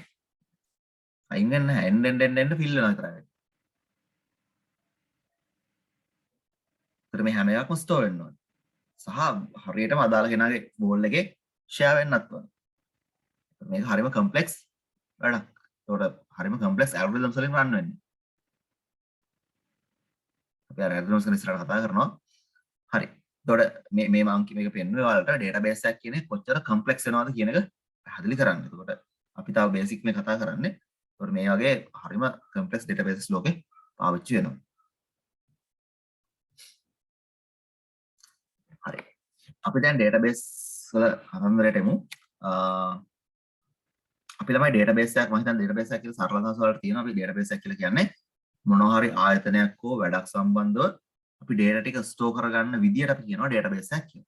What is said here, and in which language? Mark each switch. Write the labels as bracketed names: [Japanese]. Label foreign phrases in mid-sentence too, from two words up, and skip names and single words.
[Sinhala] අයින් වෙන්නේ නැහැ. එන්න fill වෙනවා විතරයි. ඒතර මේ හැම එකක්ම store වෙන්න ඕනේ. සහ හරියටම අදාළ කෙනාගේ goal එකේ share වෙන්නත් ඕනේ. මේක හරිම complex වැඩක්. ඒකට හරිම [English] complex algorithms [Sinhala] වලින් run වෙන්නේ. අපි අර algorithms ගැන ඉස්සරහට කතා කරනවා. හරි. එතකොට මේ මම මේක පෙන්වන්නේ ඔයාලට database එකක් කියන්නේ කොච්චර complex වෙනවද කියන එක පැහැදිලි කරන්න. එතකොට අපි තාම basic මේ කතා කරන්නේ. ඒතකොට මේ වගේ හරිම [English] complex databases [Sinhala] ලෝකේ පාවිච්චි වෙනවා. හරි. අපි දැන් database වල අරන්දරට එමු. අපි ළමයි database එකක් මම හිතන්නේ database එකක් කියලා සරල අදහස වලට තියෙනවා. අපි database එකක් කියලා කියන්නේ මොනවා හරි ආයතනයක් හෝ වැඩක් සම්බන්ධව අපි data ටික store කරගන්න විදියට අපි කියනවා database එකක් කියලා.